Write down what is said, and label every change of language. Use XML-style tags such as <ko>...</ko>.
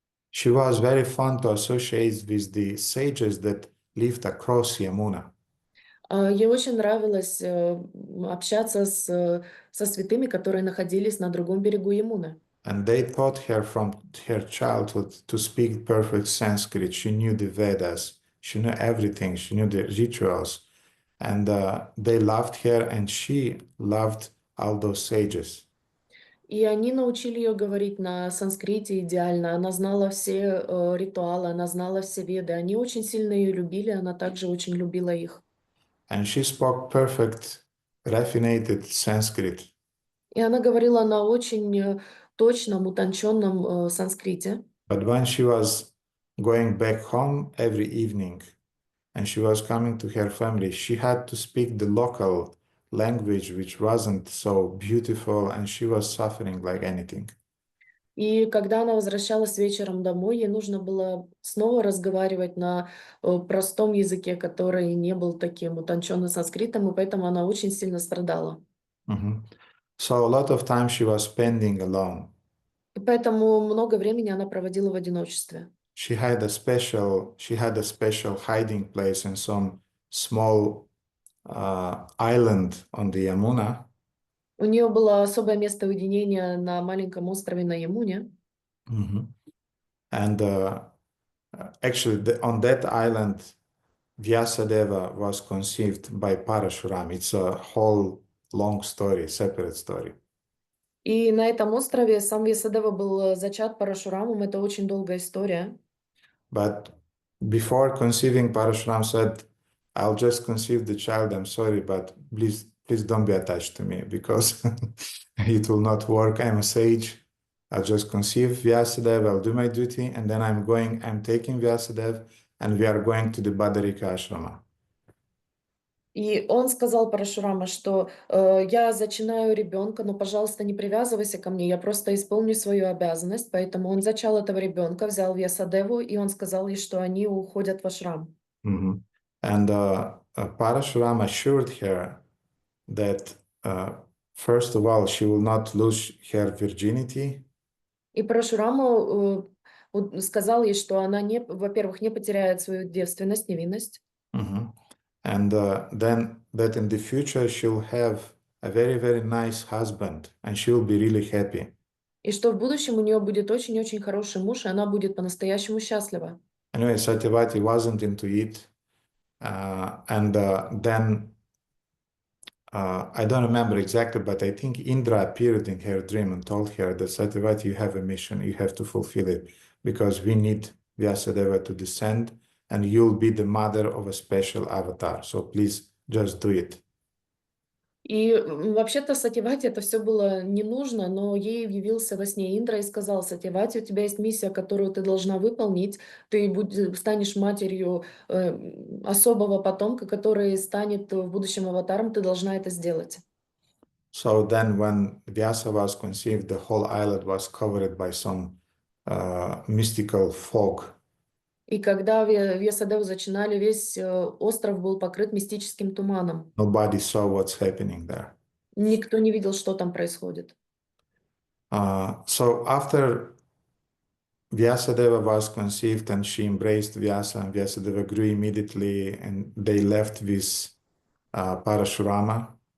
<en>She was very fond to associate with the sages that lived across Yamuna.</en> <ru>Ей очень нравилось общаться со святыми, которые находились на другом берегу Ямуны.</ru> <en>And they taught her from her childhood to speak perfect Sanskrit. She knew the Vedas. She knew everything. She knew the rituals. And they loved her, and she loved all those sages.</en> <ru>И они научили ее говорить на санскрите идеально. Она знала все ритуалы, она знала все веды. Они очень сильно ее любили, она также очень любила их.</ru> <en>and she spoke perfect, raffinated Sanskrit.</en> <ru>И она говорила на очень точном, утонченном санскрите.</ru> <en>But when she was going back home every evening and she was coming to her family, she had to speak the local language, which wasn't so beautiful, and she was suffering like anything.</en> <ru>И когда она возвращалась вечером домой, ей нужно было снова разговаривать на простом языке, который не был таким утонченным санскритом, и поэтому она очень сильно страдала. Mhm.</ru> <en>So a lot of time she was spending alone.</en> <ru>И поэтому много времени она проводила в одиночестве.</ru> <en>She had a special hiding place in some small island on the Yamuna.</en> <ru>У нее было особое место уединения на маленьком острове на Ямуне. Mhm.</ru> <en>And actually, on that island, Vyasadeva was conceived by Parashuram. It's a whole long story, separate story.</en> <ru>И на этом острове сам Вьясадева был зачат Парашурамом. Это очень долгая история.</ru> <en>But before conceiving, Parashuram said, I'll just conceive the child. I'm sorry, but please don't be attached to me because it will not work. I'm a sage. I'll just conceive Vyasadeva, I'll do my duty, and then I'm taking Vyasadeva, and we are going to the Badarika ashrama.</en> <ru>И он сказал Парашурама, что я зачинаю ребенка, но, пожалуйста, не привязывайся ко мне, я просто исполню свою обязанность. Поэтому он зачал этого ребенка, взял Вьясадеву, и он сказал ей, что они уходят в ашрам. Mm-hmm.</ru> <en>And Parashuram assured her that, first of all, she will not lose her virginity.</en> <ru>И Парашурама сказал ей, что она, во-первых, не потеряет свою девственность, невинность. Mm-hmm.</ru> <en>And then that in the future she'll have a very, very nice husband and she'll be really happy.</en> <ru>И что в будущем у нее будет очень-очень хороший муж, и она будет по-настоящему счастлива.</ru> <en>Anyway, Satyavati wasn't into it. Then I don't remember exactly, but I think Indra appeared in her dream and told her that Satyavati, you have a mission, you have to fulfill it because we need Vyasadeva to descend and you'll be the mother of a special avatar. So please just do it.</en> <ru>И вообще-то Сатьявати это все было не нужно, но ей явился во сне Индра и сказал: Сатьявати, у тебя есть миссия, которую ты должна выполнить. Ты станешь матерью особого потомка, который станет в будущем аватаром. Ты должна это сделать.</ru> <en>So then when Vyasa was conceived, the whole island was covered by some mystical fog.</en> <ru>И когда Вьясадеву зачинали, весь остров был покрыт мистическим туманом.</ru> <en>Nobody saw what's happening there.</en> <ru>Никто не видел, что там происходит.</ru> <en>So after Vyasadeva was conceived and she embraced Vyasa, and Vyasadeva grew immediately, and they left with Parashurama.</en>